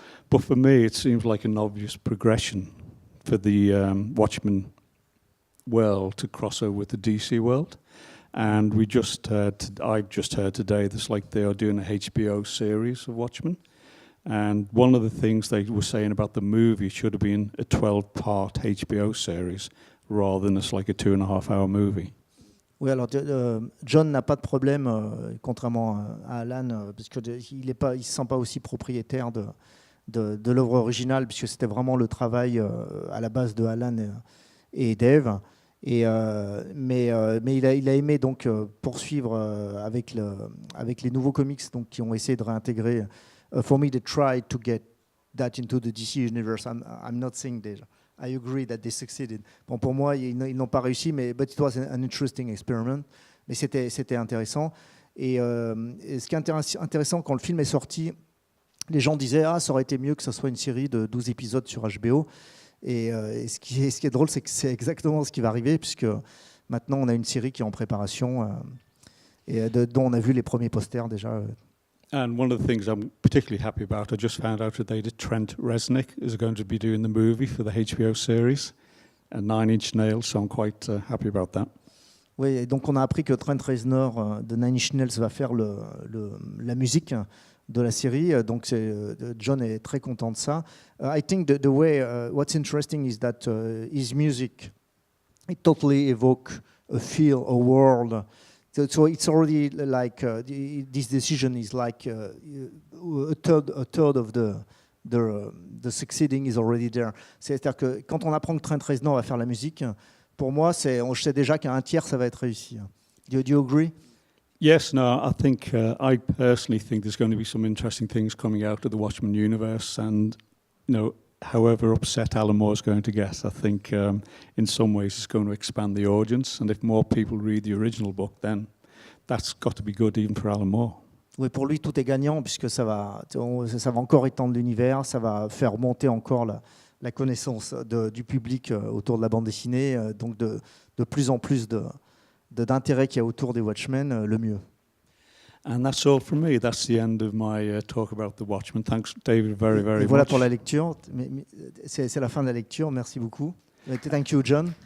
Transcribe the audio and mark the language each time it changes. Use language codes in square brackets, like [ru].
[en] But for me, it seems like an obvious progression for the Watchmen world to cross over with the DC world. And I've just heard today that they are doing a HBO series of Watchmen. And one of the things they were saying about the movie should have been a 12-part HBO series rather than a 2.5-hour movie. [fr] Oui, alors John n'a pas de problème, contrairement à Alan, parce qu'il ne se sent pas aussi propriétaire de l'œuvre originale, puisque c'était vraiment le travail à la base de Alan et Dave. Mais il a aimé donc poursuivre avec les nouveaux comics, donc, qui ont essayé de réintégrer. [en] For me, they tried to get that into the DC universe. I'm not saying I agree that they succeeded. [fr] Bon, pour moi, ils n'ont pas réussi, [en] but it was an interesting experiment. [fr] Mais c'était intéressant. Et ce qui est intéressant, quand le film est sorti, les gens disaient ça aurait été mieux que ce soit une série de 12 épisodes sur HBO. Et ce qui est drôle, c'est que c'est exactement ce qui va arriver, puisque maintenant on a une série qui est en préparation et dont on a vu les premiers posters déjà. [en] And one of the things I'm particularly happy about, I just found out today that Trent Reznor is going to be doing the movie for the HBO series, a 9 Inch Nails, so I'm quite happy about that. [fr] Oui, et donc on a appris que Trent Reznor de Nine Inch Nails va faire la musique de la série. Donc John est très content de ça. [en] I think the way what's interesting is that his music it totally evoke a feel, a world. So it's already like this decision is like a third of the succeeding is already there. [fr] C'est-à-dire que quand on apprend que Trent Reznor va faire la musique, pour moi, je sais déjà qu'à un tiers, ça va être réussi. [en] Do you agree? Yes, no, I think, I personally think there's going to be some interesting things coming out of the Watchmen universe, and, however upset Alan Moore's going to get, I think in some ways it's going to expand the audience, and if more people read the original book, then that's got to be good even for Alan Moore. [fr] Oui, pour lui, tout est gagnant, puisque ça va encore étendre l'univers, ça va faire monter encore la connaissance du public autour de la bande dessinée, donc de plus en plus d'intérêt qu'il y a autour des Watchmen, le mieux. [en] And that's all from me. That's the end of my talk about the Watchmen. Thanks, David, very, very much. [fr] Voilà pour la lecture. C'est la fin de la lecture. Merci beaucoup. [en] Thank you, John.